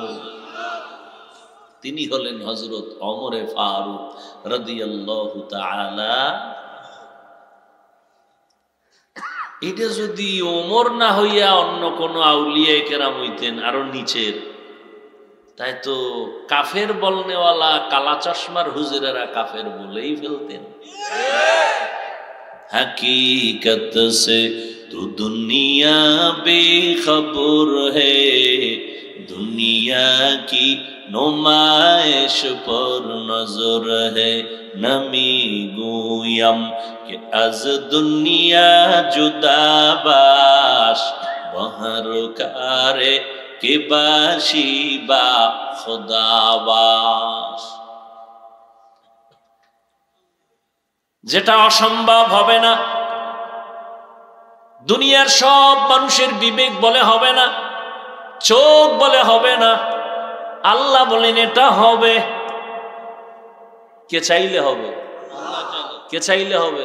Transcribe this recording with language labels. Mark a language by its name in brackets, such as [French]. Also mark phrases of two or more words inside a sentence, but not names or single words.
[Bangla] তিনি হলেন হযরত ওমরে ফারুক [Arabic] رضي الله تعالى. [Bangla] এটা যদি ওমর না হইয়া অন্য কোন আউলিয়া কেরাম হইতেন আরো নিচের, তাই তো কাফের বলনেওয়ালা কালা চশমার হুজুরেরা কাফের বলেই ফেলতেন। [Urdu] حقیقت سے تو دنیا بےخبر ہے، دنیا کی نمائش پر نظر ہے, [Persian] نمی‌گویم که از دنیا جدا باش، بهر کاری که باشی با خدا باش. [Bangla] যেটা অসম্ভব হবে না, দুনিয়ার সব মানুষের বিবেক বলে হবে না, চোখ বলে হবে না, আল্লাহ বলেন এটা হবে। কে চাইলে হবে? কে চাইলে হবে?